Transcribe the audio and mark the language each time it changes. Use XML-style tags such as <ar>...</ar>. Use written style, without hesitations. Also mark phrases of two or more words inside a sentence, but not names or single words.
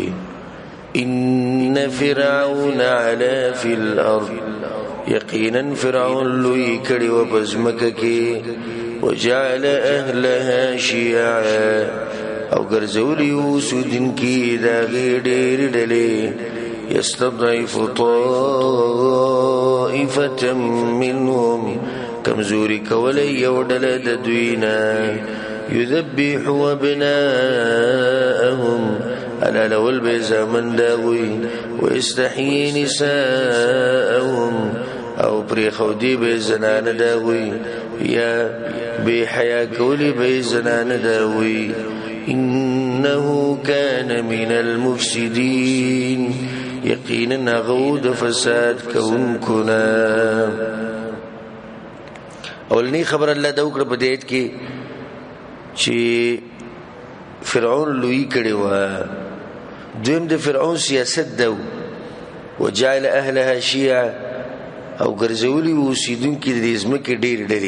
<ar>ان فرعون علا فی الارض،</ar> <ps>یقینا فرعون لوی کړي و پزمکه کې.</ps> <ar>وجعل اهلها شیعا،</ar> <ps>او ګرځولي اوسیدونکي د هغې ډېرې ډلې.</ps> <ar>یستضعف طائفة منهم،</ar> <ps>کمزوري کولی یو ډله د دوی نه.</ps> <ar>یذبح ابناءهم،</ar> <ps>حلالول به زامن د هغوی.</ps> <ar>ویستحیي نساءهم،</ar> <ps>او پرېښودي به زنانه د هغوی، یا بې حیا کولی به زنانه د هغوی.</ps> <ar>انه كان من المفسدين،</ar> <ps>یقینا هغه د فساد کوونکو نه. اولنی خبر الله دا وکړه په دې آیت کې چې فرعون لوی کړي و. دویم د فرعون سیاست ده،</ps> <ar>وجعل اهلها شیعا،</ar> <ps>او ګرځولي اوسیدونکي د دې ځمکې ډېر ډلې.</ps>